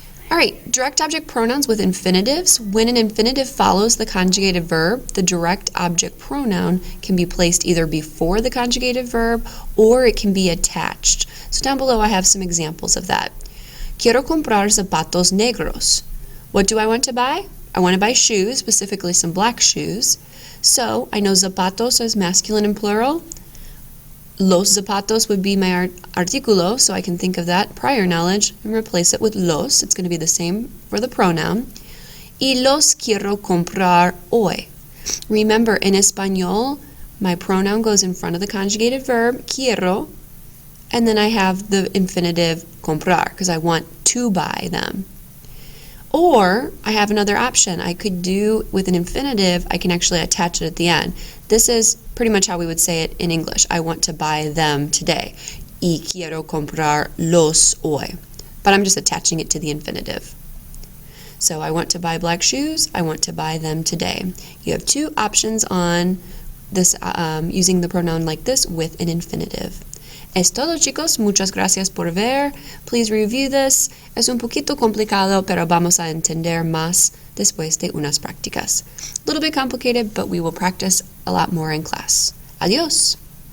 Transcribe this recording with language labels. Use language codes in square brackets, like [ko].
[en] All right, direct object pronouns with infinitives. When an infinitive follows the conjugated verb, the direct object pronoun can be placed either before the conjugated verb or it can be attached. So down below I have some examples of that. [es] Quiero comprar zapatos negros. [en] What do I want to buy? I want to buy shoes, specifically some black shoes. So I know zapatos is masculine and plural. Los zapatos would be my artículo, so I can think of that prior knowledge and replace it with los. It's going to be the same for the pronoun. [es] Y los quiero comprar hoy. [en] Remember, in Espanol, my pronoun goes in front of the conjugated verb, quiero, and then I have the infinitive comprar, because I want to buy them. Or I have another option. I could do with an infinitive, I can actually attach it at the end. This is pretty much how we would say it in English. I want to buy them today. [es] Y quiero comprar los hoy. [en] But I'm just attaching it to the infinitive. So I want to buy black shoes. I want to buy them today. You have two options on this using the pronoun like this with an infinitive. [es] Es todo, chicos. Muchas gracias por ver. [en] Please review this. [es] Es un poquito complicado, pero vamos a entender más después de unas prácticas. [en] A little bit complicated, but we will practice a lot more in class. [es] Adiós.